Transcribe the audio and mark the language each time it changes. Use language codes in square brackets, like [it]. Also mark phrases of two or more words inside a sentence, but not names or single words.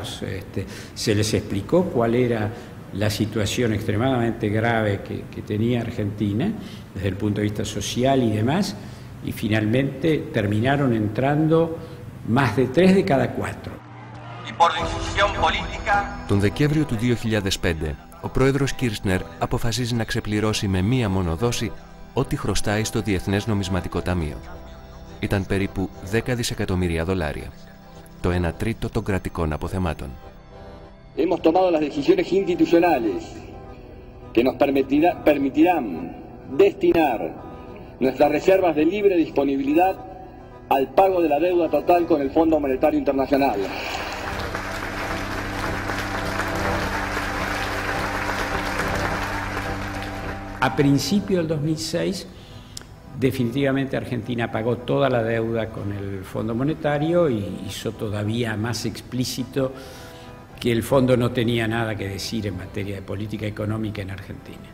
[es] Se les explicó cuál era la situación extremadamente grave que tenía Argentina desde el punto de vista social y demás, y finalmente terminaron entrando más de 3 de cada 4. Y por decisión política... [el] Τον Δεκέμβριο του 2005, ο πρόεδρος Κίρσνερ αποφασίζει να ξεπληρώσει με μία μόνο δόση ό,τι χρωστάει στο Διεθνές Νομισματικό Ταμείο. Ήταν περίπου 10 δισεκατομμύρια δολάρια, το 1/3 των κρατικών αποθεμάτων. [es] Hemos tomado las decisiones institucionales que nos permitirán destinar nuestras reservas de libre disponibilidad al pago de la deuda total con el Fondo Monetario Internacional. A principio del 2006, definitivamente Argentina pagó toda la deuda con el Fondo Monetario y hizo todavía más explícito que el fondo no tenía nada que decir en materia de política económica en Argentina.